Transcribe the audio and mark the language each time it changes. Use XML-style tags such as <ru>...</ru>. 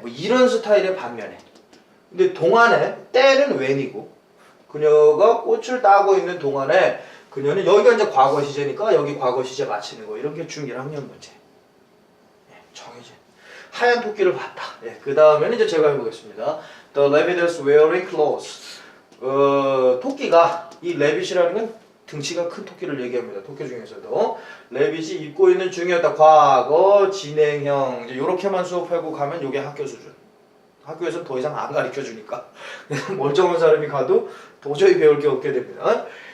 <ko>뭐 이런 스타일의 반면에. 근데 동안에 때는 when이고 그녀가 꽃을 따고 있는 동안에 그녀는 여기가 이제 과거 시제니까 여기 과거 시제 맞히는 거. 이런 게 중1 학년 문제. 예, 정해진. 하얀 토끼를 봤다. 예, 그 다음에는 이제 제가 해보겠습니다.</ko> <en>The rabbit is wearing clothes.</en> <ko>토끼가 이 레빗이라는 건 등치가 큰 토끼를 얘기합니다. 토끼 중에서도 레빗이 입고 있는 중이었다. 과거, 진행형 이제 이렇게만 수업하고 가면 이게 학교 수준. 학교에서 더 이상 안 가르쳐 주니까 멀쩡한 사람이 가도 도저히 배울 게 없게 됩니다.</ko>